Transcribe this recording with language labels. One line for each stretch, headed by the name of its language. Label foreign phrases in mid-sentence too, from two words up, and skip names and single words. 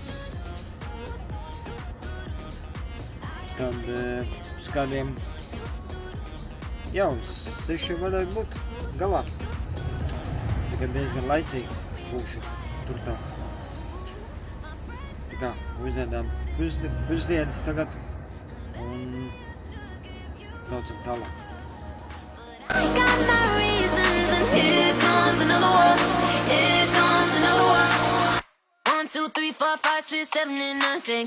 Latvian: Tad uz kādiem jau 6 varētu būt galā. Tagad diezgan laicīgi būšu tur tā. Tā kā uzēdām pusdienas tagad un braucam tālāk.
English: I got my reasons, and here comes another one. Here comes another one. 1, 2, 3, 4, 5, 6, 7, and 9, 10.